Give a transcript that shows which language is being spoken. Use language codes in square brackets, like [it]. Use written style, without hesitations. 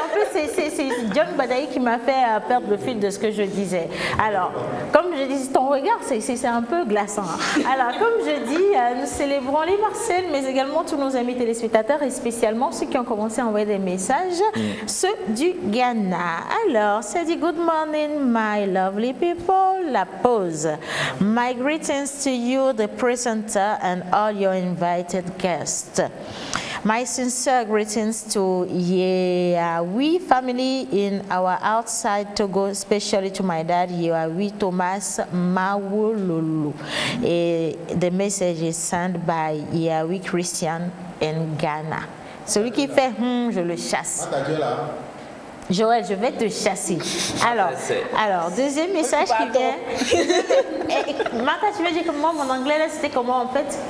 [fr] En plus, c'est John Badaï qui m'a fait perdre le fil de ce que je disais. Alors, comme je dis, ton regard, c'est un peu glaçant. Alors, comme je dis, nous célébrons les Marcel, mais également tous nos amis téléspectateurs et spécialement ceux qui ont commencé à envoyer des messages, ceux du Ghana. Alors, c'est dit [en] good morning, my lovely people. [fr] La pause. [en] My greetings to you, the presenter, and all your invited guests. My sincere greetings to Yeawi family in our outside Togo, especially to my dad, Yeawi Thomas Mawololo. The message is sent by Yeawi Christian in Ghana. [fr] Celui qui fait je le chasse. Joël, je vais te chasser. Alors, deuxième message qui vient. Martha, tu veux dire que moi, mon anglais, là, c'était comment en fait?